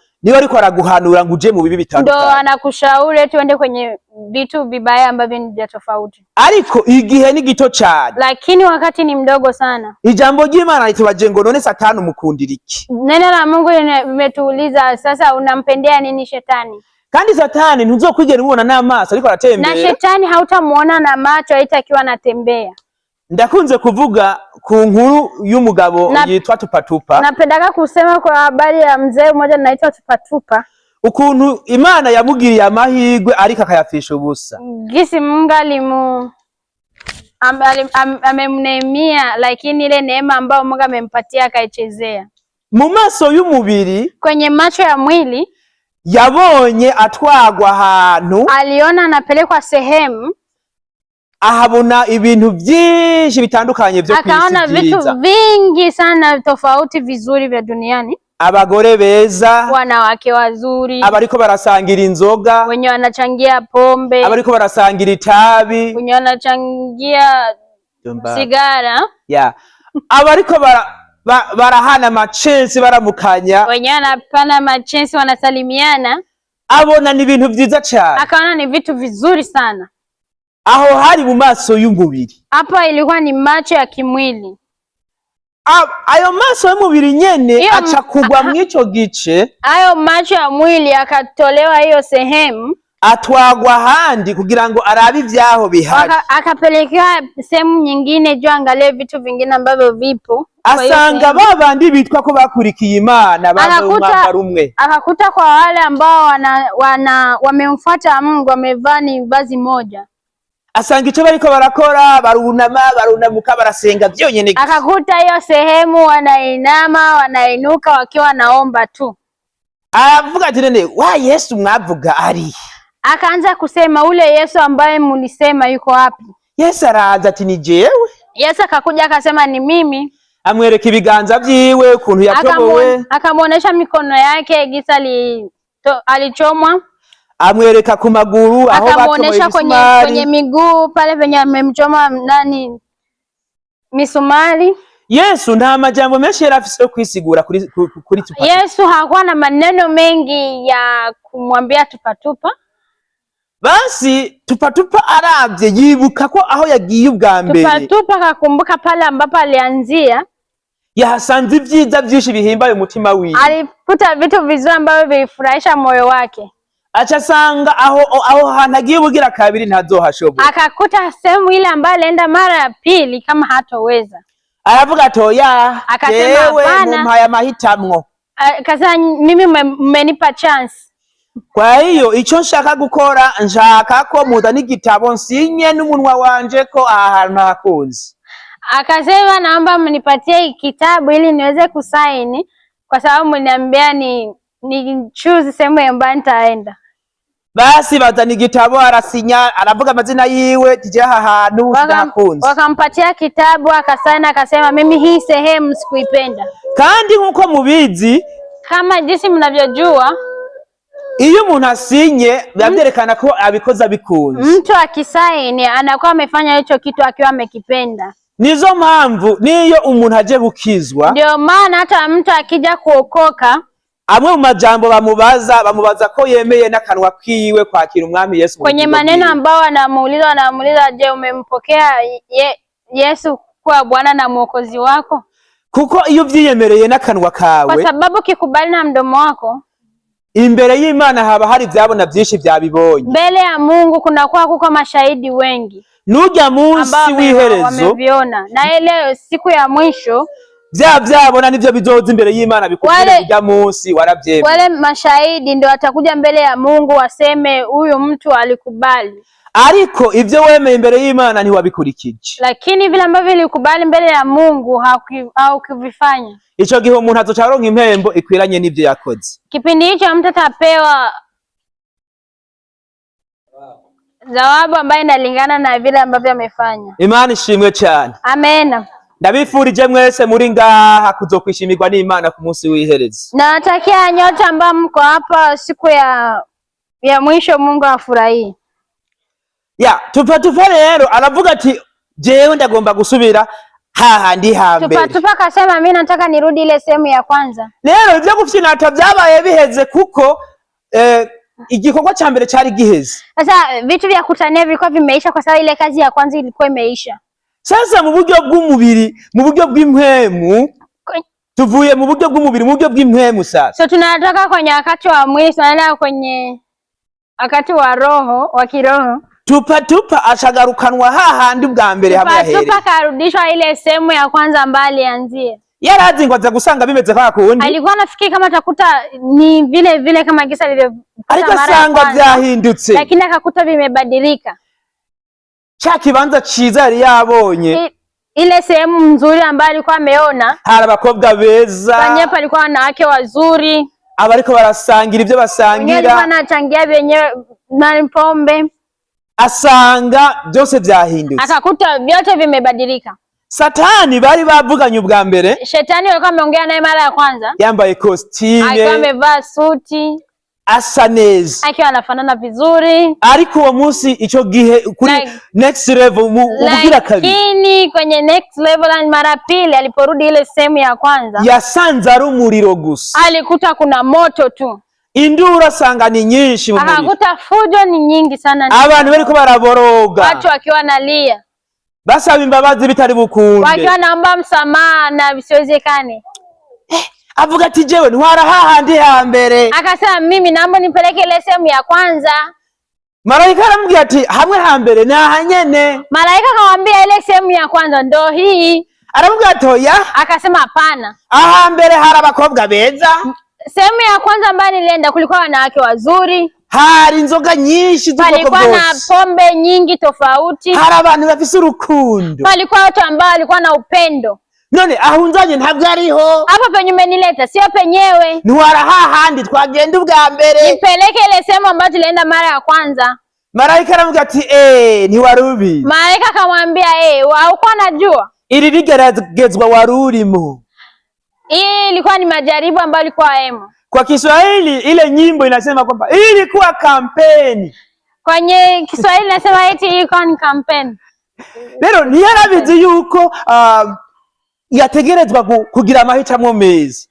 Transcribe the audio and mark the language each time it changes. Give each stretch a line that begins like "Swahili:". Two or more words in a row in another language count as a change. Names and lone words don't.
Rundi: niwe ariko araguhanura ngo uje mu bibi bitandukanye.
Swahili: Ndio anakushauri eti uende kwenye vitu vibaya ambavyo ni tofauti.
Rundi: Ariko igihe ni gito cyane,
Swahili: lakini wakati ni mdogo sana.
Rundi: Ijambo ry'Imana ritubaje ngo none Satani umukundira iki?
Swahili: Neno la Mungu limetuuliza sasa, unampendea nini shetani?
Rundi: Kandi Satani ntuzokwigera ubona n'amaso ariko aratembea.
Swahili: Na shetani hautamuona na macho aitakiwa anatembea.
Rundi: Ndakunze kuvuga ku nkuru y'umugabo yitwa Tupatupa.
Swahili: Napendaka kusema kwa habari ya mzee mmoja anaitwa Tupatupa.
Rundi: Ukuntu Imana yamugiriye amahirwe ariko akayafisha ubusa.
Swahili: Gisi Mungu amemnemia, lakini ile neema ambayo Mungu amempatia akaichezea.
Rundi: Mu maso y'umubiri,
Swahili: kwenye macho ya mwili,
Rundi: yabonye atwagwa ahantu,
Swahili: aliona anapelekwa sehemu,
Rundi: ahabona ibintu byinshi bitandukanye byo kwisi,
Swahili: akaona vitu vingi sana tofauti vizuri vya duniani.
Rundi: Abagore beza,
Swahili: wanawake wazuri,
Rundi: abariko barasangira inzoga,
Swahili: wenye wanachangia pombe,
Rundi: abariko barasangira itabi,
Swahili: wenye wanachangia sigara,
Rundi: abariko barahana machensi baramukanya,
Swahili: wenye wanapana machensi wanasalimiana.
Rundi: Abona ni ibintu byiza cyane,
Swahili: akaona ni vitu vizuri sana.
Rundi: Aho hari mu maso y'umubiri,
Swahili: hapa ilikuwa ni macho ya kimwili.
Rundi: Ayo maso y'umubiri nyene acha kugwa mwico gice,
Swahili: ayo macho ya mwili akatolewa hiyo sehemu,
Rundi: atwagwa handi kugira ngo arabe ivyaho bihari,
Swahili: akapelekea sehemu nyingine juu angalie vitu vingine ambavyo vipo.
Rundi: Asanga babandi bitwa ko bakurikiye Imana bamwe rumwe,
Swahili: akakuta kwa wale ambao wamemfuata Mungu wamevaa ni vazi moja.
Rundi: Asanga ico bariko barakora barunamuka barasenga byonyene.
Swahili: Akakuta hiyo sehemu wanainama wanainuka wakiwa naomba tu.
Rundi: Avuga ati nene wa Yesu mwavuga ari.
Swahili: Akaanza kusema ule Yesu ambaye mulisema yuko wapi?
Rundi: Yesu araza ati ni jewe.
Swahili: Yesu akakuja akasema ni mimi.
Rundi: Amwereka ibiganza vyiwe ukuntu yatobowe,
Swahili: akamuonesha mikono yake gisa alichomwa,
Rundi: amwereka ku maguru aho
Swahili: akamuonesha kwenye miguu pale penye amemchoma nani misumari.
Rundi: Yesu nta majambo menshi yari afise yo kwisigura kuri Tupatupa.
Swahili: Yesu hakuwa na maneno mengi ya kumwambia Tupatupa.
Rundi: Basi Tupatupa aravye yibuka ko aho yagiye ubwa mbere.
Swahili: Tupatupa akakumbuka pale ambapo alianzia.
Rundi: Yahasanze ivyiza vyinshi bihimbaye umutima wiwe.
Swahili: Alikuta vitu vizuri ambavyo vifurahisha moyo wake.
Rundi: Acha sanga aho hantu agiye bugira kabiri ntazohashobora.
Swahili: Akakuta sehemu ile ambayo alienda mara ya pili kama hatoweza.
Rundi: Aravuga atoya,
Swahili: akasema hapana,
Rundi: mumpaya mahitamwo.
Swahili: Akasema mimi mmenipa chance.
Rundi: Kwa hiyo ico nshaka gukora, nshaka ko muzana igitabo nsinye n'umunwa wanje ko aha hantu hakunze.
Swahili: Akasema naomba mnipatie kitabu ili niweze kusaini, kwa sababu mniambia ni choose sehemu ambayo nitaenda.
Rundi: Basi bazana igitabo, arasinya, aravuga amazina yiwe, tije aha hantu hakunze.
Swahili: Wakampatia kitabu akasaini, akasema mimi hii sehemu sikuipenda.
Rundi: Kandi nkuko mubizi,
Swahili: kama jinsi mnavyojua,
Rundi: iyo umuntu asinye bavyerekana ko abikoza bikunze.
Swahili: Mtu akisaini anakuwa amefanya hicho kitu akiwa amekipenda.
Rundi: Nizo mpamvu niyo umuntu aje gukizwa,
Swahili: ndio maana hata mtu akija kuokoka,
Rundi: amwe mu majambo bamubaza ko yemeye n'akanwa kiwe kwakira umwami Yesu.
Swahili: Kwenye maneno ambao wanamuuliza, je, umempokea Yesu kuwa Bwana na Mwokozi wako?
Rundi: Kuko iyo vyiyemereye n'akanwa kawe,
Swahili: kwa sababu kikubali na mdomo wako,
Rundi: imbere y'Imana haba hari vyabona vyinshi vyabibonye.
Swahili: Mbele ya Mungu kuko mashahidi wengi.
Rundi: Nujya munsi w'iherezo
Swahili: wameviona, na ile siku ya mwisho
Rundi: vyabona nivyo bizoza imbere y'Imana bikubwire kujya munsi waravyemeye.
Swahili: Wale mashahidi ndio watakuja mbele ya Mungu waseme huyu mtu alikubali.
Rundi: Ariko ivyo wemeye imbere y'Imana ntiwabikurikije.
Swahili: Lakini vile ambavyo ilikubali mbele ya Mungu haukuvifanya.
Rundi: Ico gihe umuntu azocaronka impembo ikwiranye n'ivyo yakoze.
Swahili: Kipindi hicho mtu atapewa zawabu ambayo inalingana na vile ambavyo amefanya.
Rundi: Imana ishimwe cyane. Amen. Ndabifurije mwese muri ngaha kuzokwishimirwa n'Imana ku munsi w'iherezo.
Swahili: Natakia nyote ambao mko hapa siku ya mwisho Mungu afurahie. Ya,
Rundi: Tupatupa rero aravuga ati jewe ndagomba gusubira hahandi hambere.
Swahili: Tupatupa akasema mimi nataka nirudi ile sehemu ya kwanza.
Rundi: Rero ivyo gufyinata vyabaye biheze kuko igikorwa ca mbere cari giheze.
Swahili: Sasa vitu vya kutania vilikuwa vimeisha kwa sababu ile kazi ya kwanza ilikuwa imeisha.
Rundi: Sasa mu buryo bw'umubiri, mu buryo bw'impwemu, tuvuye mu buryo bw'umubiri, mu buryo bw'impwemu sasa.
Swahili: So tunatoka kwenye wakati wa mwili tunaenda kwenye wakati wa roho, wa kiroho.
Rundi: Tupatupa ashagarukanwa hahandi bwa mbere hamwe yahere.
Swahili: Tupatupa karudishwa ile sehemu ya kwanza ambayo alianzia.
Rundi: Yarazi ngo aza gusanga bimeze kwa kundi.
Swahili: Alikuwa anafikiri kama atakuta ni vile kama gisa lile.
Rundi: Ariko sanga vyahindutse.
Swahili: Lakini akakuta vimebadilika.
Rundi: Cha kibanza ciza yari yabonye.
Swahili: Ile sehemu nzuri ambayo alikuwa ameona.
Rundi: Hari abakobwa beza.
Swahili: Banyepa alikuwa wanawake wazuri.
Rundi: Abariko barasangira ivyo basangira.
Swahili: Alikuwa anachangia benye na pombe.
Rundi: Asanga byose vyahindutse.
Swahili: Akakuta vyote vimebadilika.
Rundi: Satani bari bavuganye ubwa mbere.
Swahili: Shetani alikuwa ameongea naye mara ya kwanza.
Rundi: Yambaye costume.
Swahili: Alikuwa amevaa suti.
Rundi: Asa neza.
Swahili: Akiwa anafanana vizuri.
Rundi: Ariko uwo munsi ico gihe kuri
English: next level
Rundi: ubugira kabiri.
Swahili: Lakini kwenye
English: next level
Swahili: mara pili aliporudi ile sehemu ya kwanza.
Rundi: Yasanze ari umuriro gusa.
Swahili: Alikuta kuna moto tu.
Rundi: Induru asanga ni nyinshi mu muriro.
Swahili: Akakuta fujo ni nyingi sana.
Rundi: Abantu bariko baraboroga.
Swahili: Watu wakiwa nalia.
Rundi: Basaba imbabazi bitari bukunde.
Swahili: Wakiwa naomba msamaha na visiwezekane.
Rundi: Avuga ati jewe ntwara hahandi hambere.
Swahili: Akasema mimi naomba nipeleke ile sehemu ya kwanza.
Rundi: Malaika aramubwira ati hamwe hambere na hanyene.
Swahili: Malaika akamwambia ile sehemu ya kwanza ndo hii.
Rundi: Aramubwira ati oya.
Swahili: Akasema hapana.
Rundi: Ahambere hari abakobwa beza.
Swahili: Sehemu ya kwanza ambayo nilienda kulikuwa wanawake wazuri.
Rundi: Hari inzoga nyinshi z'ubwoko bwose.
Swahili: Palikuwa na pombe nyingi tofauti.
Rundi: Hari abantu bafise urukundo.
Swahili: Palikuwa watu ambao walikuwa na upendo.
Rundi: None ahunzanye ntabwo ariho.
Swahili: Hapo penye umenileta sio penyewe.
Rundi: Ntwara hahandi twagenda ubwa mbere.
Swahili: Nipeleke ile sehemu ambayo tulienda mara ya kwanza.
Rundi: Malaika aramubwira ati ntiwari ubizi.
Swahili: Malaika akamwambia haukuwa unajua?
Rundi: Ili ligeragezwa wari urimo.
Swahili: Hii ilikuwa ni majaribu ambayo ilikuwa hemo. Kwa Kiswahili ile nyimbo inasema kwamba ilikuwa kampeni. Kwenye Kiswahili inasema eti ilikuwa ni kampeni.
Rundi: Rero ntiyarabizi yuko yategerezwa kugira amahitamo meza.